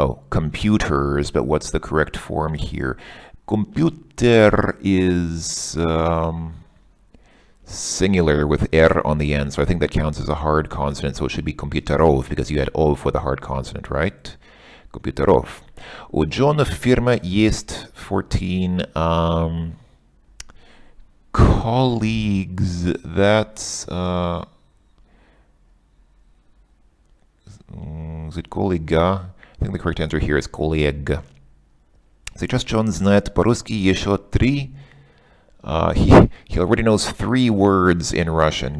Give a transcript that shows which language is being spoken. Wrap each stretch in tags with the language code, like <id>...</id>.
<en>Computers, but what's the correct form here? Computer is singular with R on the end, so I think that counts as a hard consonant, so it should be computerov, because you had ov for the hard consonant, right? Computerov.</en> <ru>У Джона в фирме есть 14 colleagues.</ru> <en>That's is it коллега? I think the correct answer here is коллег.</en> <ru>Сейчас Джон знает по-русски еще 3.</ru> <en>He already knows 3 words in Russian.</en>